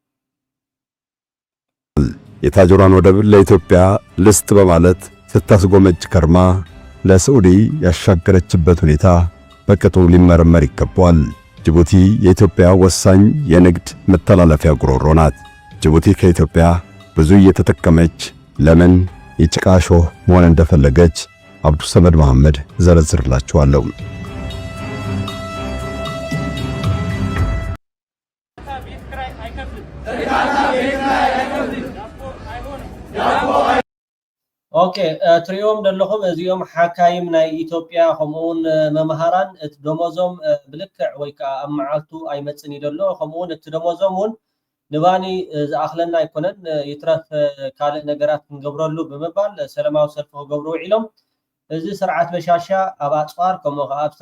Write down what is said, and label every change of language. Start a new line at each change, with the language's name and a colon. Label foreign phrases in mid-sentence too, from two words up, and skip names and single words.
Amharic: የታጆራን ወደብ ለኢትዮጵያ ልስጥ በማለት ስታስጎመጅ ከርማ ለሳዑዲ ያሻገረችበት ሁኔታ በቅጡ ሊመረመር ይገባል። ጅቡቲ የኢትዮጵያ ወሳኝ የንግድ መተላለፊያ ጉሮሮ ናት። ጅቡቲ ከኢትዮጵያ ብዙ እየተጠቀመች ለምን የጭቃ ሾህ መሆን እንደፈለገች አብዱ ሰመድ መሐመድ ዘረዝርላችኋለሁ።
Tigrinya: ኦኬ ትሪኦም ደለኹም እዚኦም ሓካይም ናይ ኢትዮጵያ ከምኡውን መምሃራን እቲ ደሞዞም ብልክዕ ወይ ከዓ ኣብ መዓልቱ ኣይመፅን ይደሎ ከምኡውን እቲ ደሞዞም እውን ንባኒ ዝኣኽለና ኣይኮነን ይትረፍ ካልእ ነገራት ክንገብረሉ ብምባል ሰላማዊ ሰልፊ ክገብሩ ውዒሎም እዚ ስርዓት በሻሻ ኣብ ኣፅዋር ከምኡ ከዓ ኣብ